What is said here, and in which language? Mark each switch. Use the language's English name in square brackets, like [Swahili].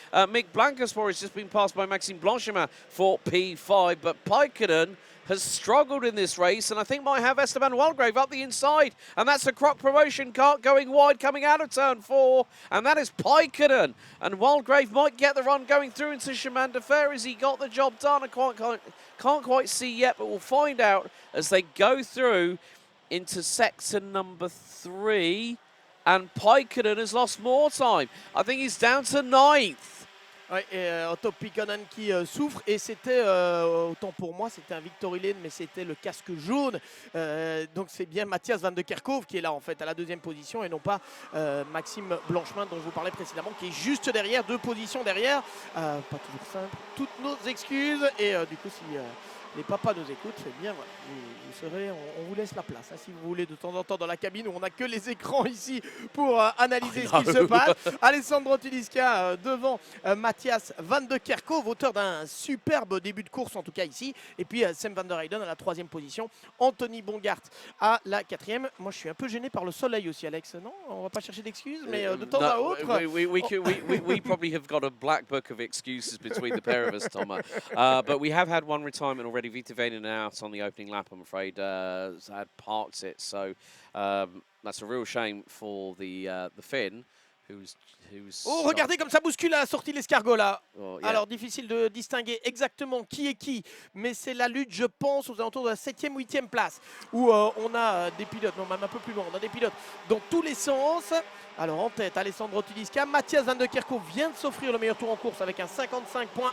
[English] Mick Blankenspor has just been passed by Maxime Blanchemin for P5, but Pikenen has struggled in this race, and I think might have Esteban Walgrave up the inside, and that's a Croc promotion car going wide coming out of turn 4, and that is Pikenen, and Walgrave might get the run going through into Chemin de Fer. Has he got the job done? I can't quite see yet, but we'll find out as they go through into sector number 3, and Pikenen has lost more time. I think he's down to 9th. [French] Ouais, et Otto Pikkonen qui souffre, et c'était, autant pour moi, c'était un Victory Lane, mais c'était le casque jaune. Donc c'est bien Matthias Van de Kerkhove qui est là en fait à la 2e position, et non pas Maxime Blanchemin dont je vous parlais précédemment, qui est juste derrière, 2 positions derrière. Pas toujours simple. Toutes nos excuses, et du coup si les papas nous écoutent, c'est bien, voilà. Vous serez, on vous laisse la place, hein, si vous voulez, de temps en temps dans la cabine où on n'a que les écrans ici pour analyser ce qui se passe. Alessandro Tudiska devant Matthias Van de Kerkhove, auteur d'un superbe début de course en tout cas ici. Et puis Sam Van der Heyden à la 3e position, Anthony Bongart à la 4e. Moi je suis un peu gêné par le soleil aussi, Alex, non? On va pas chercher d'excuses, mais de temps à autre... [English] We probably have got a black book of excuses between the pair of us, Thomas. But we have had one retirement already. Vita Venen out on the opening lap, I'm afraid. Had parked it, so that's a real shame for the Finn, who's. [French] Oh, regardez comme ça bouscule à la sortie l'escargot là. [English] Oh, yeah. [French] Alors difficile de distinguer exactement qui est qui, mais c'est la lutte, je pense, aux alentours de la 7e, 8e place, où on a des pilotes, non même un peu plus loin, on a des pilotes dans tous les sens. Alors en tête, Alessandro Tudiska, Matthias Van de Kerkhove vient de s'offrir le meilleur tour en course avec un 55.1.